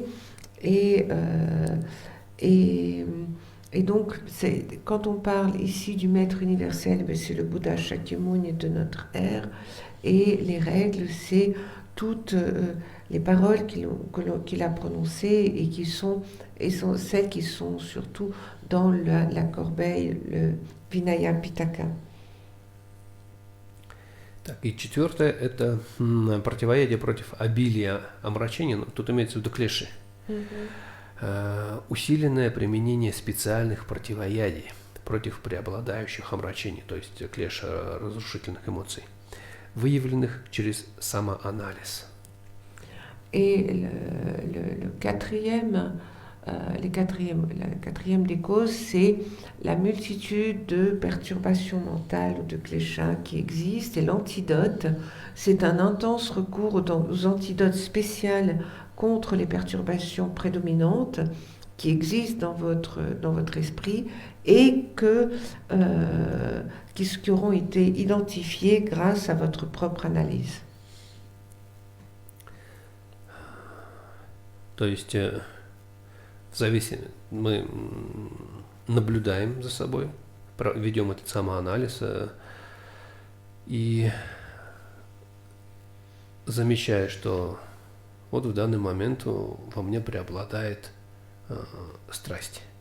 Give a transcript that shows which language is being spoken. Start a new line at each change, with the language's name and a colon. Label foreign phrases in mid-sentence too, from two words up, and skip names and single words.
French: Et donc, quand on parle ici du maître universel, c'est le Bouddha Shakyamuni de notre ère, et les règles, c'est toutes les paroles qu'il a prononcées et qui sont celles qui sont surtout dans la corbeille, le Vinaya Pitaka.
Russian: Так, и четвертое – это противоядие против обилия омрачения, ну, тут имеется в виду клеши. Усиленное применение специальных противоядий против преобладающих омрачений, то есть клеша разрушительных эмоций, выявленных через самоанализ.
French: Et la quatrième des causes, c'est la multitude de perturbations mentales ou de kleshas qui existent. Et l'antidote, c'est un intense recours aux antidotes spéciaux contre les perturbations prédominantes qui existent dans votre esprit et qui auront été identifiées grâce à votre propre analyse.
Russian: То есть мы наблюдаем за собой, ведем этот самоанализ и замечая, что вот в данный момент во мне преобладает страсть.